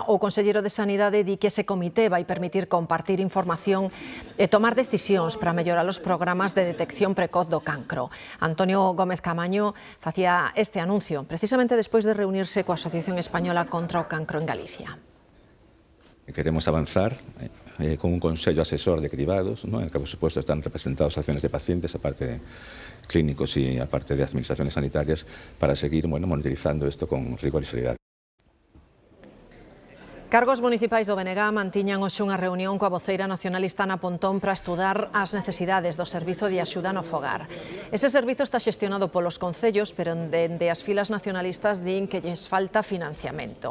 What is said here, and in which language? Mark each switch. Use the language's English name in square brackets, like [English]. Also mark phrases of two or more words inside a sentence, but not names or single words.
[Galician] O conselleiro de Sanidade di que ese comité vai permitir compartir información e tomar decisións para mellorar os programas de detección precoz do cancro. Antonio Gómez Camaño facía este anuncio precisamente despois de reunirse coa Asociación Española contra o Cancro en Galicia. Queremos avanzar con un consello asesor de cribados, ¿no? [Spanish] En el que, por supuesto, están representadas acciones de pacientes, aparte de clínicos y aparte de administraciones sanitarias, para seguir monitorizando esto con rigor y seriedad. [Galician] Cargos municipais do BNG mantiñan hoxe unha reunión coa voceira nacionalista Ana Pontón para estudar as necesidades do servizo de axuda no fogar. Ese servizo está xestionado polos concellos, pero dende as filas nacionalistas din que lles falta financiamento.